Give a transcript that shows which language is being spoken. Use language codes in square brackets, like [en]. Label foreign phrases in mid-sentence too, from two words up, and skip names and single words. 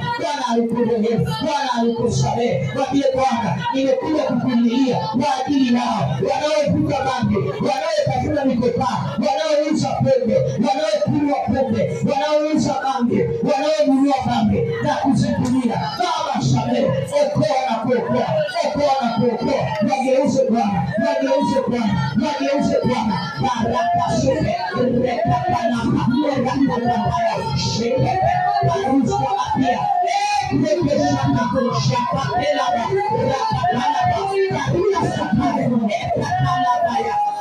[sw] Bwana alikurehemu, Bwana alikusamehe. Mwambie Bwana, nimekuja kukulilia kwa ajili yao wanaovuta bangi, wanaotafuta mikopa, wanaouza pombe, wanaokunywa pombe, wanaouza bangi, wanaonunua bangi na kuzitumia. Baba samehe, okoa na kuokoa, okoa na kuokoa. Wageuze Bwana, wageuze Bwana, wageuze Bwana. Baraka sote reka panama reka panama sheke barusa apia reke shaka pela reka panama reka sapare reka panama ya